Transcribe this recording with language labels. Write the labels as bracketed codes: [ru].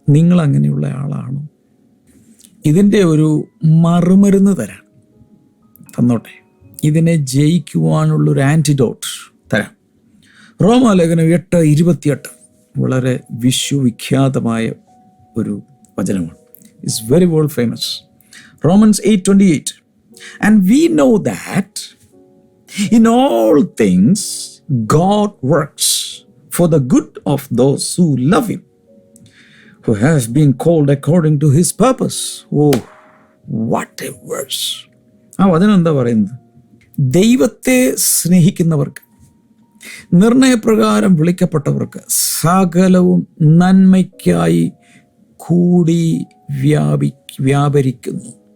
[ml] നിങ്ങൾ അങ്ങനെയുള്ള ആളാണോ? ഇതിൻ്റെ ഒരു മറുമരുന്ന് തന്നോട്ടെ, ഇതിനെ ജയിക്കുവാനുള്ളൊരു ആൻറ്റിഡോട്ട് തരാം. റോമാലേഖനം 8:28 വളരെ വിശ്വവിഖ്യാതമായ ഒരു വചനമാണ്. [en] It's very world famous. Romans 8:28. And we know that in all things God works for the good of those who love him, who have been called according to his purpose. Oh, what a verse. [ml] ആ വചനം എന്താ പറയുന്നത്? ദൈവത്തെ സ്നേഹിക്കുന്നവർക്ക്, നിർണയപ്രകാരം വിളിക്കപ്പെട്ടവർക്ക് സകലവും നന്മയ്ക്കായി കൂടി വ്യാപരിക്കുന്നു.